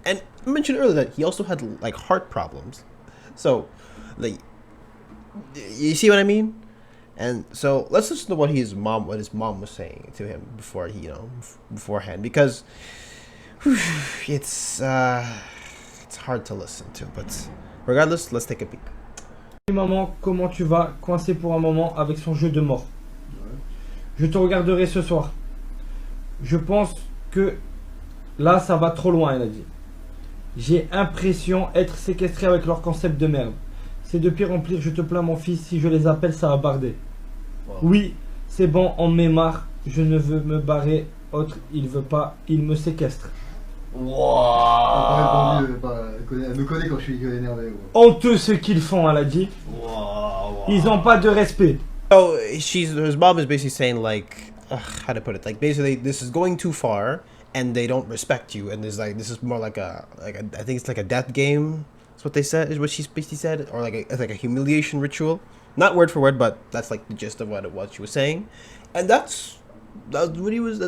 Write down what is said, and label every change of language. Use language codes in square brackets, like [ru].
[en] And I mentioned earlier that he also had like heart problems. So, like, you see what I mean? And so let's listen to what his mom was saying to him before beforehand, because it's hard to listen to. But regardless, let's take a peek. [fr] Maman, comment tu vas? Coincé pour un moment avec son jeu de mort. Je te regarderai ce soir. Je pense que là, ça va trop loin, elle a dit. J'ai l'impression être séquestré avec leur concept de merde. C'est de pire en pire, je te plains mon fils, si je les appelle, ça va barder. Wow. Oui, c'est bon, on me marre, je ne veux me barrer, autre, il veut pas, il me séquestre. Wow. Elle me connaît quand je suis énervé. Ouais. Honteux ce qu'ils font, elle a dit. Wow. Ils ont pas de respect. [en] So his mom is basically saying like, how to put it, like basically this is going too far. And they don't respect you, and there's like, this is more like a I think it's like a death game. That's what they said, is what she basically said, or like a humiliation ritual. Not word for word, but that's like the gist of what she was saying, and that's what he was.